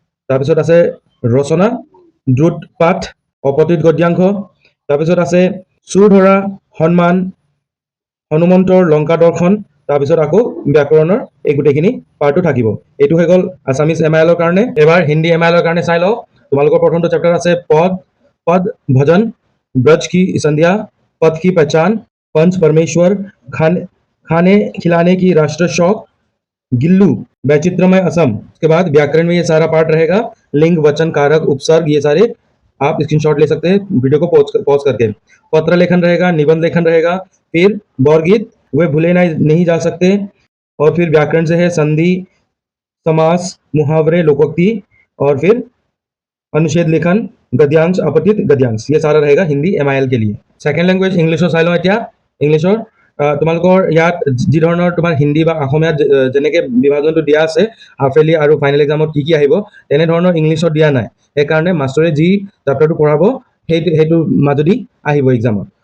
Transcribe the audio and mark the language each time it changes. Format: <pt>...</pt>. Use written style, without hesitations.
<as>তাৰপিছত আছে ৰচনা, দ্ৰুত পাঠ, অপঠিত গদ্যাংশ। তাৰপিছত আছে চুৰ ধৰা, সন্মান, হনুমন্তৰ লংকা দৰ্শন। তাৰপিছত আকৌ ব্যাকৰণৰ এই গোটেইখিনি পাৰ্টটো থাকিব। এইটো হৈ গ'ল আছামিছ MIL ৰ কাৰণে। এবাৰ হিন্দী MIL ৰ কাৰণে চাই লওঁ। তোমালোকৰ প্ৰথমটো চেপ্টাৰ আছে</as> <hi>पद भजन, ब्रज की संध्या, पद की पहचान, पंच परमेश्वर, खाने खिलाने की राष्ट्र शौक, गिल्लू, वैचित्रमय असम। उसके बाद व्याकरण में ये सारा पार्ट रहेगा, लिंग, वचन, कारक, उपसर्ग, ये सारे आप स्क्रीनशॉट ले सकते हैं वीडियो को पॉज करके। पत्र लेखन रहेगा, निबंध लेखन रहेगा, फिर बौरगीत, वे भूले नहीं जा सकते। और फिर व्याकरण से है संधि, समास, मुहावरे, लोकोक्ति, और फिर अनुच्छेद लेखन, गद्यांश, अपठित गद्यांश। ये सारा रहेगा हिंदी MIL के लिए।</hi> <as>सेकेंड लैंग्वेज इंग्लिशৰ চাই লওঁ এতিয়া। ইংলিছৰ তোমালোকৰ ইয়াত যি ধৰণৰ তোমাৰ হিন্দী বা অসমীয়াত যেনেকৈ বিভাজনটো দিয়া আছে হাফ ইয়াৰলি আৰু ফাইনেল এক্সামত কি আহিব, তেনেধৰণৰ ইংলিছত দিয়া নাই। সেইকাৰণে মাষ্টৰে যি চেপ্টাৰটো পঢ়াব সেইটোৰ মাজেদি আহিব এক্সামত।</as>